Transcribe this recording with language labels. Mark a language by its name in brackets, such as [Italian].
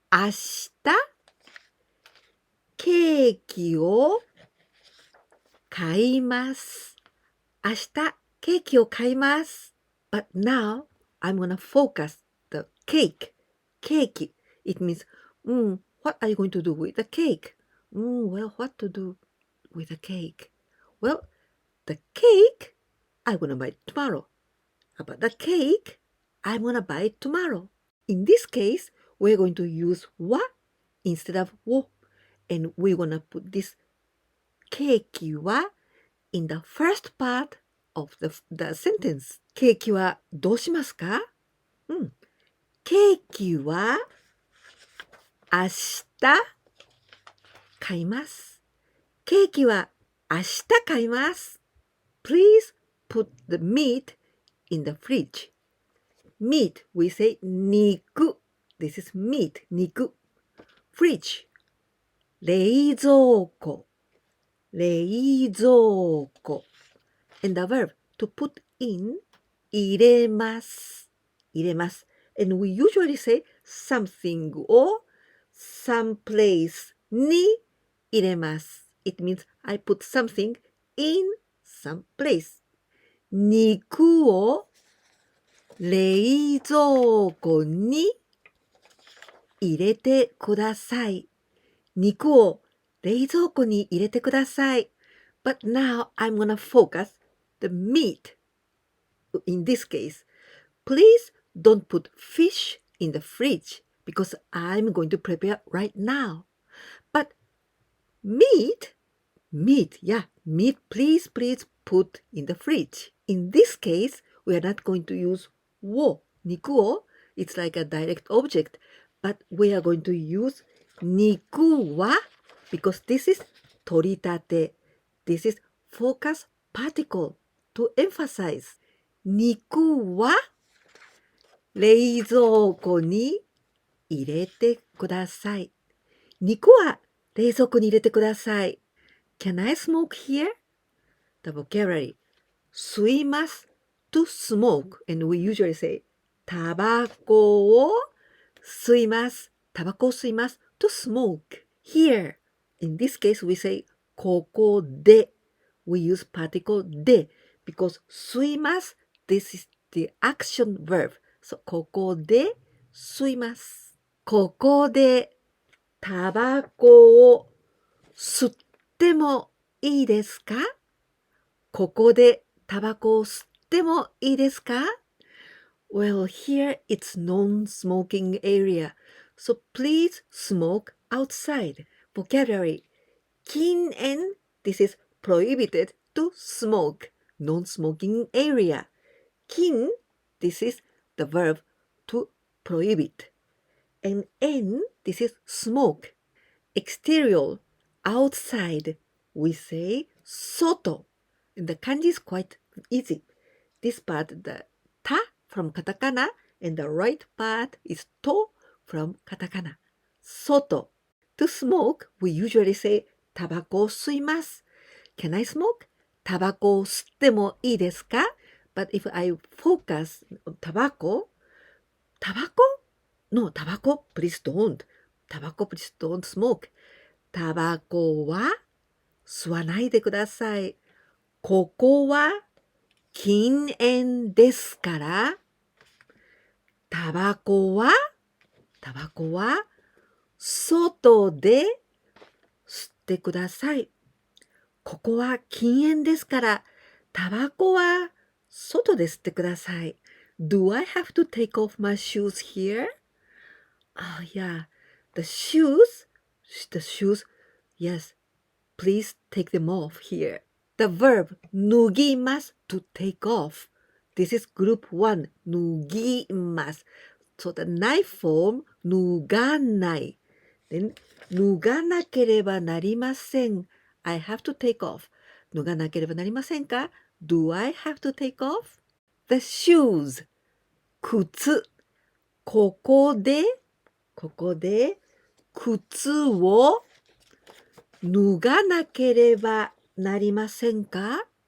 [Japanese] 明日ケーキを買います。明日ケーキを買います。 [English] But now I'm gonna focus the cake. [Japanese] ケーキ. [English] It means, what are you going to do with the cake? Well, what to do with the cake? Well, the cake I'm gonna buy tomorrow. But the cake I'm gonna buy tomorrow. In this case, we're going to use は instead of を. And we're gonna put this ケーキは in the first part of the sentence. [Japanese] ケーキはどうしますか？ケーキは明日買います。ケーキは明日買います。 [English] Please put the meat in the fridge. Meat, we say 肉.This is meat, 肉. [Japanese] Fridge, 冷蔵庫。冷蔵庫。 [English] And the verb to put in 入れます。 [Japanese] 入れます。 [English] And we usually say something or some place に入れます。 It means I put something in some place. [Japanese] 肉を冷蔵庫に入れてください。肉を冷蔵庫に入れてください。 [English] But now I'm gonna focus the meat. In this case, please don't put fish in the fridge because I'm going to prepare right now. But meat, please put in the fridge. In this case, we are not going to use を、肉を. It's like a direct object. But we are going to use 肉は because this is 取り立て. This is focus particle to emphasize. [Japanese] 肉は冷蔵庫に入れてください。肉は冷蔵庫に入れてください。 [English] Can I smoke here? The vocabulary 吸います to smoke. And we usually say [Japanese] タバコを吸います。 [English] タバコを吸います to smoke. Here, in this case, we say ここで. We use particle で because 吸います this is the action verb. So ここで吸います。 [Japanese] ここでタバコを吸ってもいいですか？ここでタバコを吸ってもいいですか？ [English] Well, here it's non-smoking area. So please smoke outside. Vocabulary 禁煙 This is prohibited to smoke. Non-smoking area. 禁 this is the verb to prohibit. And en this is smoke. Exterior, outside, we say 外. And the kanji is quite easy. This part, the ta from katakana, and the right part is to from katakana. [Japanese] 外. [English] To smoke, we usually say [Japanese] タバコを吸います。 [English] Can I smoke? [Japanese] タバコを吸ってもいいですか? [English] But if I focus on タバコ No, タバコ please don't. タバコ please don't smoke. [Japanese] タバコは吸わないでください。ここは禁煙ですから、タバコは外で吸ってください。ここは禁煙ですから、タバコは外で吸ってください。 [English] Do I have to take off my shoes here? Oh yeah, the shoes, yes, please take them off here. The verb 脱ぎます to take off. This is group 1, 脱ぎます。 So the knife form 脱がない。 [Japanese] Then 脱がなければなりません。 [English] I have to take off. [Japanese] 脱がなければなりませんか? [English] Do I have to take off? The shoes 靴。 [Japanese] ここで靴を脱がなければなりませんか?